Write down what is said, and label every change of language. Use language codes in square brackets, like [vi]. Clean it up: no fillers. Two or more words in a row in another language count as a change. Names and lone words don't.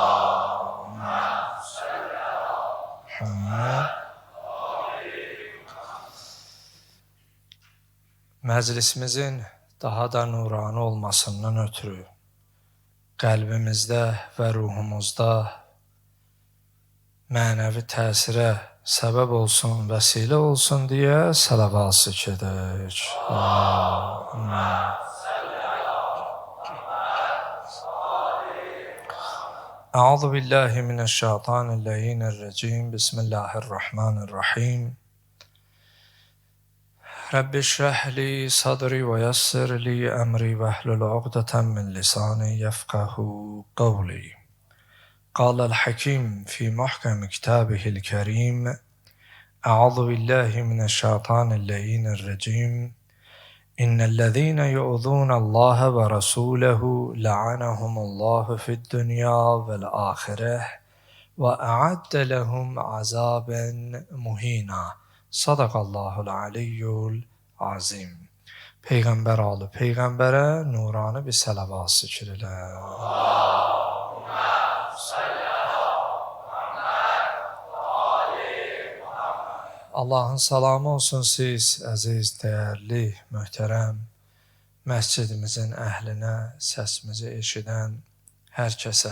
[az] Məclisimizin daha da nurani olmasından ötürü qəlbimizdə və ruhumuzda mənəvi təsirə səbəb olsun, vəsilə olsun deyə sələvat edək. [ar] أعوذ بالله من الشيطان الرجيم. Bismillahirrahmanirrahim. رب اشرح لي صدري ويسر لي أمري واحلل عقدة من لساني يفقه قولي. قال الحكيم في محكم كتابه الكريم أعوذ بالله من الشيطان اللعين الرجيم إن الذين يؤذون الله ورسوله لعنهم الله في الدنيا والآخرة وأعد لهم عذابا مهينا. صدق الله العلي العظيم. [az] Peyğəmbər alı Peyğəmbərə nurani bir səlavat zikr elə. Allahın salamı olsun siz, əziz, dəyərli, möhtərəm məscidimizin əhlinə, səsimizi eşidən hər kəsə.